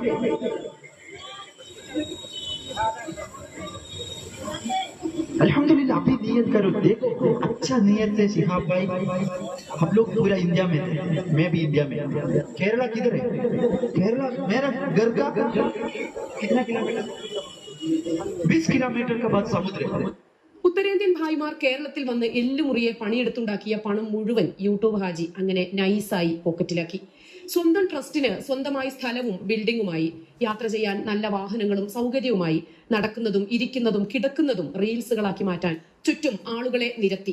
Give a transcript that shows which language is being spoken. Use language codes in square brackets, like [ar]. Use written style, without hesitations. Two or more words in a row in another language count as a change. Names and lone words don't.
[hi] अल्हम्दुलिल्लाह, अभी नियत करो, देखो अच्छा नियत से शिहाब भाई, हम लोग पूरा इंडिया में थे, मैं भी इंडिया में। केरला किधर है? केरला मेरा घर का कितना किलोमीटर? 20 किलोमीटर का बाद समुद्र है। [ml] ഉത്തരേന്ത്യൻ ഭായിമാർ കേരളത്തിൽ വന്ന് എല്ലുമുറിയെ പണിയെടുത്തുണ്ടാക്കിയ പണം മുഴുവൻ യൂട്യൂബ് ഹാജി അങ്ങനെ നൈസായി പോക്കറ്റിലാക്കി. സ്വന്തം ട്രസ്റ്റിന് സ്വന്തമായി സ്ഥലവും ബിൽഡിങ്ങുമായി, യാത്ര ചെയ്യാൻ നല്ല വാഹനങ്ങളും സൗകര്യവുമായി, നടക്കുന്നതും ഇരിക്കുന്നതും കിടക്കുന്നതും റീൽസുകളാക്കി മാറ്റാൻ ചുറ്റും ആളുകളെ നിരത്തി.